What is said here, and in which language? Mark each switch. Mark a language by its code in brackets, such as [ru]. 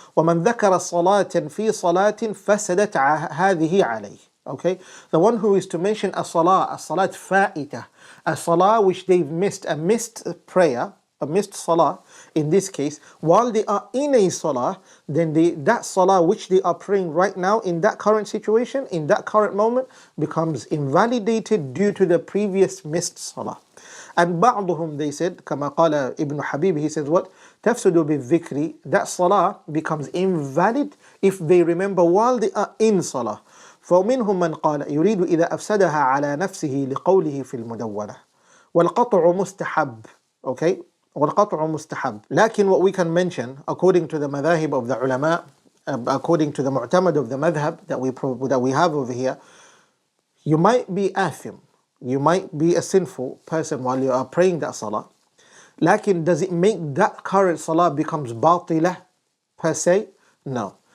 [ar] ومن ذكر صلاة في صلاة فسدت هذه عليه. [en] Okay, the one who is to mention a salat fa'ita, a salah which they've missed, a missed prayer, a missed salah, in this case, while they are in a salah, then that salah which they are praying right now in that current situation, in that current moment, becomes invalidated due to the previous missed salah. And [ar] بعضهم, [en] they said, [ar] كما قال [en] Ibn Habib, he says what? [ar] تفسد بالذكر, [en] that salah becomes invalid if they remember while they are in salah. [ar] فمنهم من قال يريد إذا أفسدها على نفسه لقوله في المدونة. والقطع مستحب. [en] Okay, [ar] والقطع مستحب. لكن [en] what we can mention according to the madhahib of the ulama, according to the mu'tamad of the madhab that we have over here, you might be athim, you might be a sinful person while you are praying that salah. [ar] Lakin [en] does it make that current salah becomes batilah per se? No.